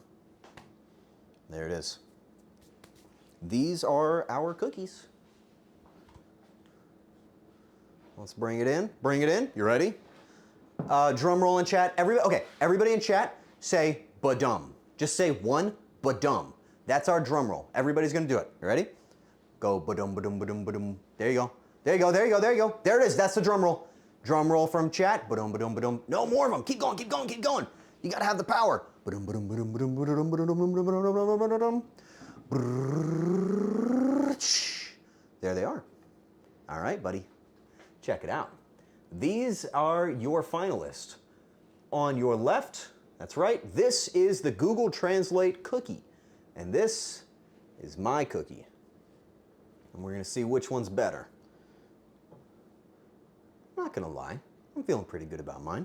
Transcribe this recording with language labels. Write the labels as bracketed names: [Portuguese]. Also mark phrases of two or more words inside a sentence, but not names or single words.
[English] There it is. These are our cookies. Let's bring it in. Bring it in. You ready? Drum roll in chat. Everybody in chat, say ba-dum. Just say 1 ba-dum. That's our drum roll. Everybody's gonna do it. You ready? Go ba-dum, ba-dum, ba-dum, ba-dum. There you go. There you go, there you go, there you go. There it is. That's the drum roll. Drum roll from chat. Ba-dum, ba-dum, ba-dum. No more of them. Keep going, keep going, keep going. You gotta have the power. Ba-dum, ba-dum, ba-dum, ba-dum, ba-dum, ba-dum, ba-dum, ba-dum, ba-dum. There they are. All right, buddy. Check it out. These are your finalists. On your left, that's right, this is the Google Translate cookie. And this is my cookie. And we're gonna see which one's better. I'm not gonna lie, I'm feeling pretty good about mine.